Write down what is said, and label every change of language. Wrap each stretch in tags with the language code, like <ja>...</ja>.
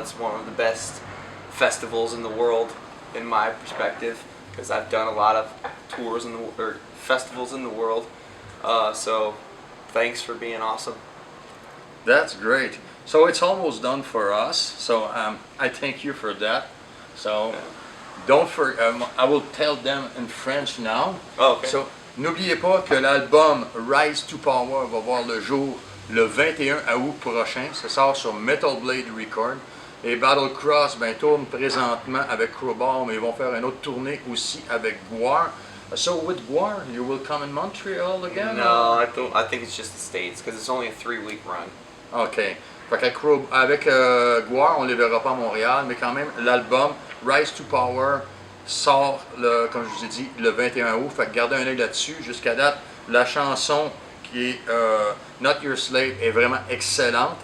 <en>It's one of the best festivals in the world, in my perspective, because I've done a lot of tours or festivals in the world. So, thanks for being awesome. That's great. So it's almost done for us. So I thank you for that. So don't I will tell them in French now. Oh, okay.</en> <fr>So n'oubliez pas que l'album Rise to Power va voir le jour le 21 août prochain. Ça sort sur Metal Blade Record. Et Battlecross tourne présentement avec Crowbar, mais ils vont faire une autre tournée aussi avec Guar.</fr> <en>So with Guar, you will come in Montreal again? No, I think it's just the States, because it's only a 3-week run. OK.</en> <fr>Fait avec Guar, on ne les verra pas à Montréal, mais quand même, l'album Rise to Power sort, comme je vous ai dit, le 21 août. Fait que gardez un œil là-dessus. Jusqu'à date, la chanson qui est Not Your Slave est vraiment excellente.</fr>